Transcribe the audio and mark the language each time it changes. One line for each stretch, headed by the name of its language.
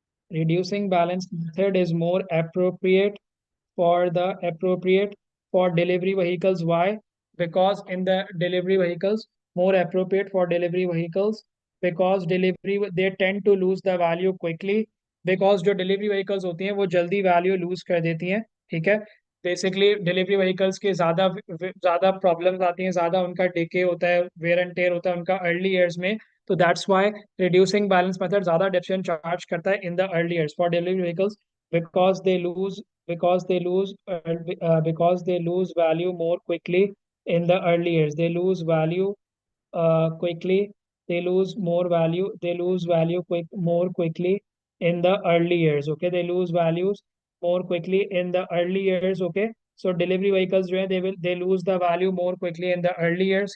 English: Reducing balance method is more appropriate for the appropriate for delivery vehicles. Why? Because in the delivery vehicles, more appropriate for delivery vehicles, because delivery they tend to lose the value quickly, because
Hindi: जो delivery vehicles होती हैं वो जल्दी value lose कर देती हैं. ठीक है, बेसिकली डिलीवरी व्हीकल्स के ज़्यादा प्रॉब्लम्स आती हैं, ज़्यादा उनका डिके होता है, वेयर एंड टेयर होता है उनका अर्ली ईयर्स में.
English: तो that's why reducing balance method
Hindi: ज़्यादा डेप्रिसिएशन चार्ज करता है
English: In the early years for delivery vehicles, because they lose because they lose because they lose value more quickly in the early years. They lose value quickly. They lose value more quickly in the early years. Okay, they lose values more quickly in the early years. Okay, so delivery vehicles जो है, they lose the value more quickly in the early years.